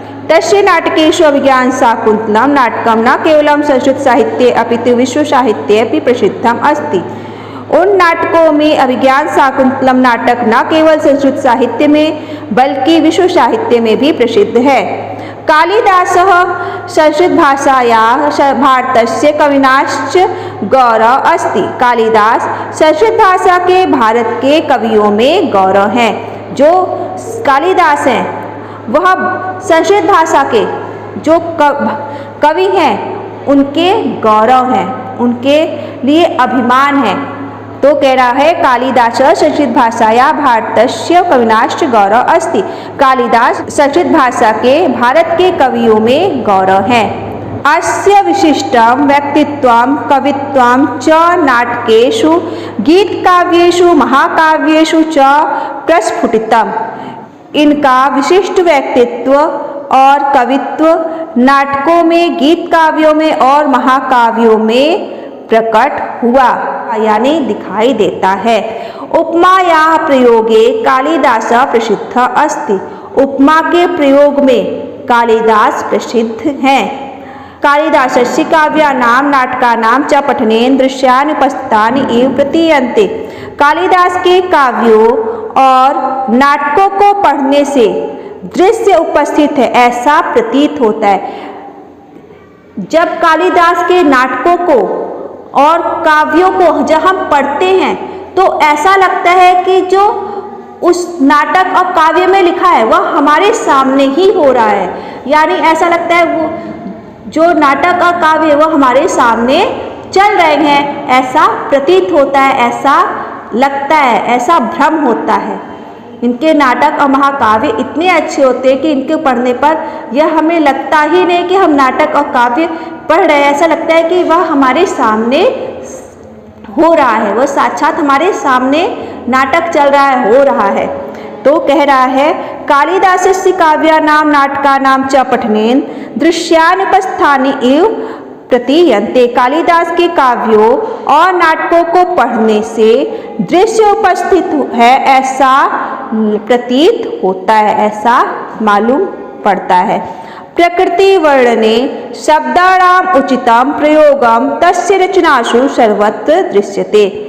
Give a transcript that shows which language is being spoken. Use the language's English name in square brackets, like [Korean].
[Sanskrit] तस्य नाटकेषु अभिज्ञान शाकुंतलम नाटकम न केवलं संस्कृत साहित्ये अपितु विश्व साहित्ये अपि प्रसिद्धम अस्ति। [Hindi] उन नाटकों में अभिज्ञान शाकुंतलम नाटक न केवल संस्कृत साहित्य में बल्कि विश्व साहित्य में भी प्रसिद्ध है। [Sanskrit] कालिदासः संस्कृत भाषायाः भारतस्य कविनाश्च गौरव अस्ति। [Hindi] कालिदास संस्कृत भाषा के भारत के कवियों में गौरव हैं। जो कालिदास हैं वह संस्कृत भाषा के जो कवि हैं उनके गौरव हैं, उनके लिए अभिमान है। तो कह रहा है [Sanskrit] कालिदास संस्कृत भाषाया भारतस्य कविनाश्च गौरव अस्ति। [Hindi] कालिदास संस्कृत भाषा के भारत के कवियों में गौरव है। [Sanskrit] अस्य विशिष्टं व्यक्तित्वं कवित्वं च नाटकेषु गीतकाव्येषु महाकाव्येषु च प्रस्फुटितम्। [Hindi] इनका विशिष्ट व्यक्तित्व और कवित्व नाटकों में गीत काव्यों में और महाकाव्यों में प्रकट हुआ यानी दिखाई देता है। [Sanskrit] उपमायाः प्रयोगे कालिदास प्रसिद्ध अस्ति। [Hindi] उपमा के प्रयोग में कालिदास प्रसिद्ध हैं। [Sanskrit] कालिदासस्य काव्यानां नाटकानां च पठनेन दृश्यानि उपस्थितानि एव प्रतीयन्ते। [Hindi] कालिदास के काव्यों और नाटकों को पढ़ने से दृश्य उपस्थित है ऐसा प्रतीत होता है। जब कालिदास के नाटकों को और काव्यों को जब हम पढ़ते हैं तो ऐसा लगता है कि जो उस नाटक और काव्य में लिखा है वह हमारे सामने ही हो रहा है। यानी ऐसा लगता है वो जो नाटक और काव्य वो हमारे सामने चल रहे हैं, ऐसा प्रतीत होता है, ऐसा लगता है, ऐसा भ्रम होता है। इनके नाटक और महाकाव्य इतने अच्छे होते हैं कि इनके पढ़ने पर यह हमें लगता ही नहीं कि हम नाटक और काव्य पढ़ रहे हैं। ऐसा लगता है कि वह हमारे सामने हो रहा है, वह साक्षात हमारे सामने नाटक चल रहा है, हो रहा है। तो कह रहा है [Sanskrit] कालिदासस्य काव्यानां नाटकानां च पठनेन दृश्यानुपस्थानि एव प्रतीयन्ते। [Hindi] कालिदास के काव्यों और नाटकों को पढ़ने से दृश्य उपस्थित है ऐसा प्रतीत होता है, ऐसा मालूम पड़ता है। [Sanskrit] प्रकृति वर्णने शब्दानाम् उचितं प्रयोगम तस्य रचनासु सर्वत्र दृश्यते।